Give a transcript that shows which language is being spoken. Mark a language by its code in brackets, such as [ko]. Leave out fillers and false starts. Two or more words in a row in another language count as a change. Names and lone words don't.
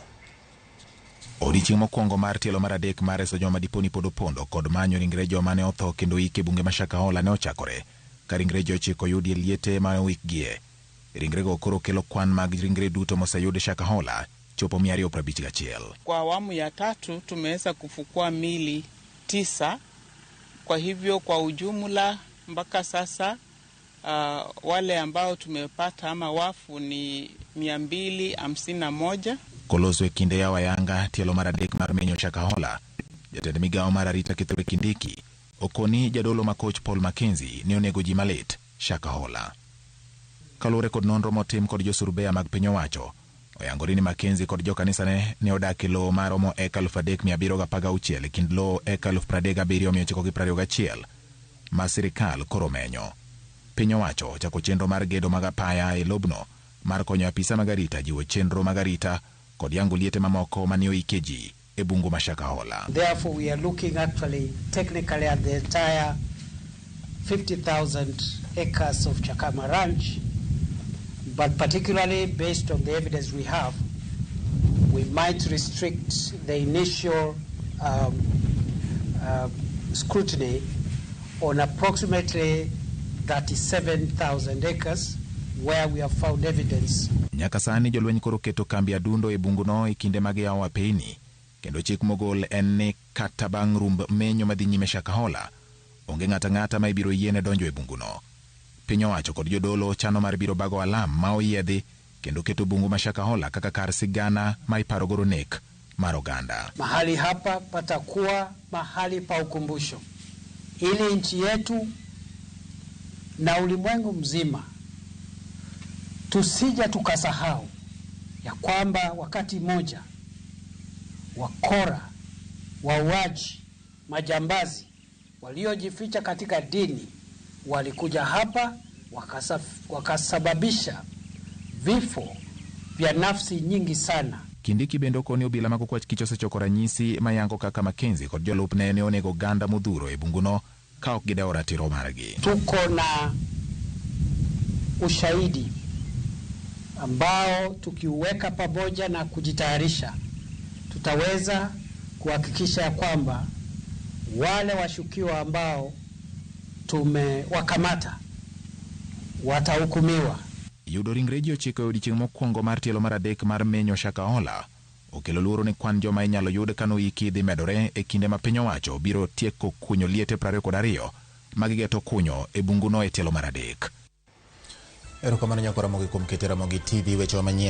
[luo] Odiochieng' mokwongo mar tielo mar adek mar reso joma diponi pod opondo kod manyo ringre joma ne otho kendo ike bunge ma Shakahola ne ochakore ka ringre ji ochiko yudi e liete ma owikgie. Ringrego koro kelo kwan mag ringre duto moseyudi Shakahola chopo 251. [sw] Kwa awamu ya tatu tumeweza kufukua mili 9. Kwa hivyo kwa ujumla mpaka sasa wale ambao tumepata ama wafu ni 251. [luo] Koloso e kinde ya wayanga tielo mar adek mar menyo Shakahola, jatend migawo mar arita Kithure Kindiki okoni jadolo ma coach Paul Mackenzie ne onego ji malit Shakahola. Kalure kod nonro motim kod josurbea mag piny owacho, oyangore ni Mackenzie kod jokanisa ne odak e lowo maromo heka 3716 e kind lowo heka 37,921 ma sirikal koro menyo. Piny owacho ochako chenro mar gedo mag apaya e lobno mar konyo apisa mag arita jiwo chenro mag arita kod yango liete mamoko mane oike ji e bungu ma Shakahola. [en] Therefore, we are looking actually technically at the entire 50,000 acres of Chakama Ranch, but particularly based on the evidence we have, we might restrict the initial scrutiny on approximately 37,000 acres where we have found evidence. [luo] Nyaka sani jolweny koro keto kambi adundo e bunguno e kinde mag yawo apeyni, kendo chik mogol en ni kata bang' rumb menyo madhi nyime Shakahola onge ng'ata ma ibiro yiene donjo e bunguno. Piny owacho kod jodolo chano mar biro bago alam ma oyiedhi kendo keto bungu ma Shakahola kaka kar sigana ma iparo goro nek mar oganda. [sw] Mahali hapa patakuwa mahali pa ukumbusho ili nchi yetu na ulimwengu mzima tusija tukasahau ya kwamba wakati moja wakora, wauaji, majambazi waliojificha katika dini walikuja hapa wakasababisha vifo vya nafsi nyingi sana. [luo] Kindiki bendo koni obila mag okwach kich osechoko ranyisi mayango kaka Mackenzie kod jolupne ne onego ganda modhuro e bunguno ka ok gidewo ratiro margi. [sw] Tuko na ushahidi ambao tukiuweka pamoja na kujitayarisha tutaweza kuhakikisha ya kwamba wale washukiwa ambao tumewakamata watahukumiwa. [luo] Yudo ringre ji ochiko e odiochieng' mokwongo mar tielo mar adek mar menyo Shakahola okelo luoro ni kwan joma inyalo yud kano iki dhi medore e kinde ma piny owacho biro tieko kunyo liete 22 magigeto kunyo e bunguno e tielo mar adek. Erokamano nyakora Ramogi kuom keto Ramogi TV weche manyien.